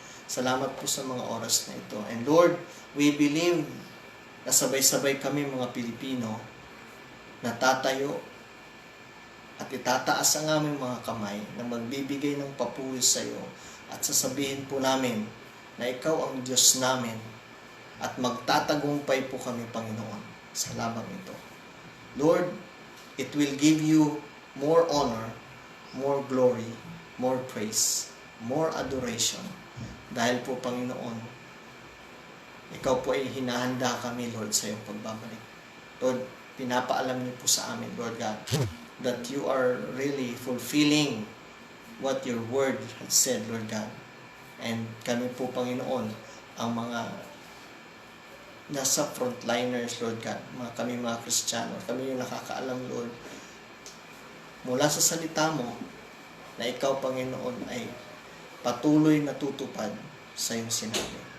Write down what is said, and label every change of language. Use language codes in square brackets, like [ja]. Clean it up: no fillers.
[tl] Salamat po sa mga oras na ito. [en] And Lord, we believe [tl] na sabay-sabay kami mga Pilipino na tatayo at itataas ang aming mga kamay na magbibigay ng papuri sa iyo at sasabihin po namin na ikaw ang Diyos namin at magtatagumpay po kami, Panginoon, sa labang ito. [en] Lord, it will give you more honor, more glory, more praise, more adoration. [tl] Dahil po, Panginoon, ikaw po ay hinahanda kami, Lord, sa iyong pagbabalik. [en] Lord, [tl] pinapaalam niyo po sa amin, [en] Lord God, that you are really fulfilling what your word has said, Lord God. [tl] And kami po, Panginoon, ang mga nasa frontliners, Lord God, kami mga Kristiyano, kami yung nakakaalam, Lord, mula sa salita mo, na ikaw, Panginoon, ay patuloy na tutupad sa iyong sinabi.